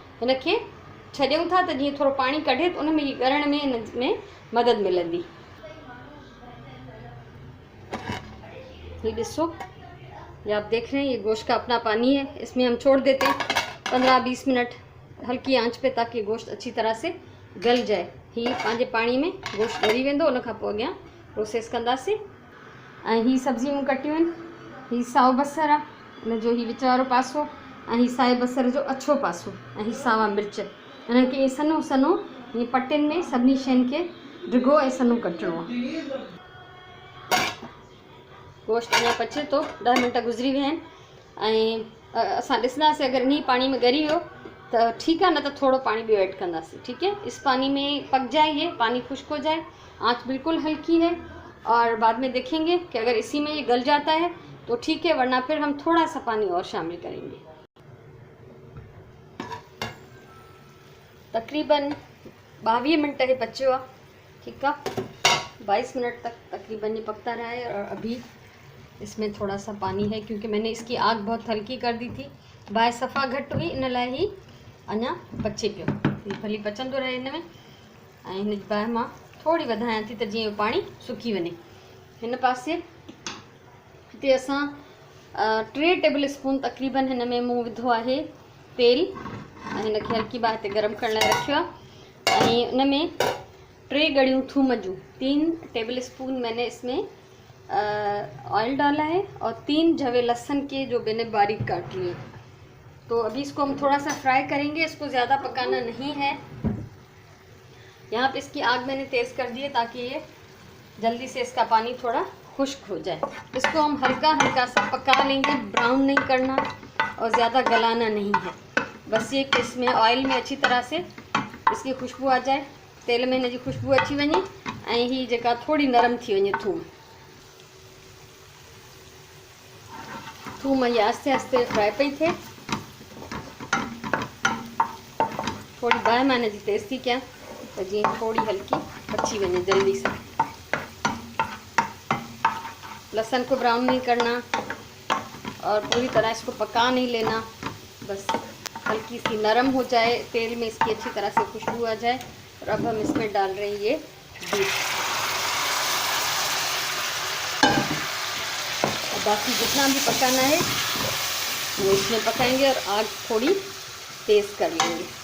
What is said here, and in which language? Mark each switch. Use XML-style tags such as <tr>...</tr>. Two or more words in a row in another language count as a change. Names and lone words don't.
<sd>इनके छॾूं था तो जीअं थोड़ा पानी कढे तो उनमें गरण में इनमें मदद मिलंदी।</sd> <ur>یہ ڈسو، یہ آپ دیکھ رہے ہیں، یہ گوشت کا اپنا پانی ہے، اس میں ہم چھوڑ دیتے ہیں 15-20 منٹ ہلکی آنچ پہ، تاکہ گوشت اچھی طرح سے گل جائے.</ur> <sd>ही पंहिंजे पानी में गोश्त ॻरी वेंदो, उन खां पोइ अॻियां प्रोसेस कंदासीं। ऐं ही सब्जियूं कटियूं आहिनि, ही साओ बसर आहे, इन जो ही विच वारो पासो, ऐं ही साए बसर जो अछो पासो, ऐं ही सावा मिर्च। इन्हनि खे ईअं सन्हो सन्हो ईअं पटियुनि में सभिनी शयुनि खे डिघो ऐं सन्हो कटिणो आहे। गोश्त अञा पचे थो, 10 मिनट गुज़री विया आहिनि, ऐं असां ॾिसंदासीं अगरि इन्ही पानी में ॻरी वियो</sd> <ur>تو ٹھیک ہے,</ur> <sd>न तो थोड़ो पानी भी ऐड कंदासीं।</sd> <ur>ٹھیک ہے. اس پانی میں پک جائے، یہ پانی خشک ہو جائے، آنچ بالکل ہلکی ہے، اور بعد میں دیکھیں گے کہ اگر اسی میں یہ گل جاتا ہے تو ٹھیک ہے، ورنہ پھر ہم تھوڑا سا پانی اور شامل کریں گے.</ur> <sd>तकरीबन 22 मिनट है पच्यो आहे।</sd> <ur>ٹھیک ہے. 22 منٹ تک تقریباً یہ پکتا رہا ہے، اور ابھی اس میں تھوڑا سا پانی ہے کیونکہ میں نے اس کی آگ بہت ہلکی کر دی تھی.</ur> <sd>बाहि सफ़ा घट हुई, इन लाइ ही अञा पचे पियो। भली पचंदो रहे हिन में, ऐं हिन जी बाहि मां थोड़ी वधायां थी त जीअं पानी सुकी वञे। हिन पासे हिते असां 3</sd> <en>table spoon</en> <sd>तकरीबन हिन में मूं विधो आहे तेल, ऐं हिनखे हल्की बाहि ते गरम करण लाइ रखियो आहे। ऐं उन में 3 गड़ियूं थूम जूं,</sd> <ur>3</ur> <en>table spoon</en> <ur>میں نے اس میں آئل ڈالا ہے، اور 3 جوے لہسن کے جو میں نے باریک کاٹ لیے. تو ابھی اس کو ہم تھوڑا سا فرائی کریں گے، اس کو زیادہ پکانا نہیں ہے. یہاں پہ اس کی آگ میں نے تیز کر دی ہے تاکہ یہ جلدی سے اس کا پانی تھوڑا خشک ہو جائے. اس کو ہم ہلکا ہلکا سا پکا لیں گے، براؤن نہیں کرنا اور زیادہ گلانا نہیں ہے. بس یہ کہ اس میں آئل میں اچھی طرح سے اس کی خوشبو آ جائے,</ur> <sd>तेल में इन जी खुशबू अची वञे, ऐं ही जेका थोड़ी नरम थी वञे थूम ये आस्ते आस्ते फ्राई पई थिए। थोड़ी बाहि मां हिन जी तेज़ थी कयां त जीअं थोड़ी हल्की पची वञे</sd> <ur>جلدی سے. لہسن کو براؤن نہیں کرنا اور پوری طرح اس کو پکا نہیں لینا، بس ہلکی سی نرم ہو جائے، تیل میں اس کی اچھی طرح سے خوشبو آ جائے. اور اب ہم اس میں ڈال رہے ہیں یہ بیف۔ باقی جتنا بھی پکانا ہے وہ اس میں پکائیں گے اور آگ تھوڑی تیز کر لیں گے.</ur>